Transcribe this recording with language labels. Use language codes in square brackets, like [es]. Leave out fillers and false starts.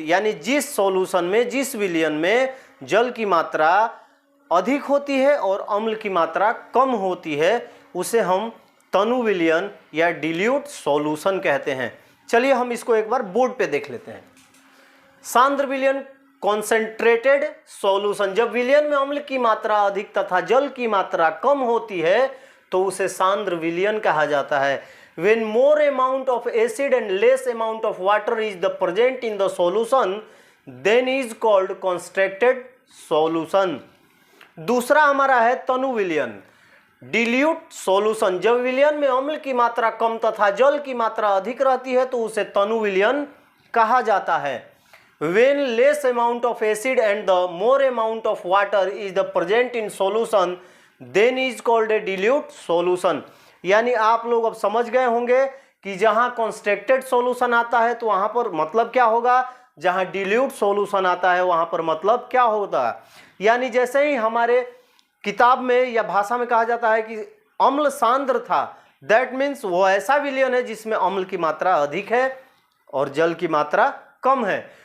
[hi] यानी जिस सॉल्यूशन में, जिस विलयन में जल की मात्रा अधिक होती है और अम्ल की मात्रा कम होती है उसे हम तनु विलयन या डिल्यूट सॉल्यूशन कहते हैं। चलिए हम इसको एक बार बोर्ड पे देख लेते हैं। सांद्र विलयन कॉन्सेंट्रेटेड सॉल्यूशन, जब विलयन में अम्ल की मात्रा अधिक तथा जल की मात्रा कम होती है तो उसे सांद्र विलयन कहा जाता है। [en] When more amount of acid and less amount of water is the present in the solution, then is called concentrated solution। [hi] दूसरा हमारा है तनु विलयन, डिल्यूट सॉल्यूशन। जब विलयन में अम्ल की मात्रा कम तथा जल की मात्रा अधिक रहती है तो उसे तनु विलयन कहा जाता है। [en] When less amount of acid and the more amount of water is the present in solution, then is called a dilute solution। [hi] यानी आप लोग अब समझ गए होंगे कि जहां कॉन्स्ट्रक्टेड सॉल्यूशन आता है तो वहां पर मतलब क्या होगा, जहां डिल्यूट सॉल्यूशन आता है वहां पर मतलब क्या होता है। यानी जैसे ही हमारे किताब में या भाषा में कहा जाता है कि अम्ल सांद्र था, [en] that means [hi] वो ऐसा विलयन है जिसमें अम्ल की मात्रा अधिक है और जल की मात्रा कम है।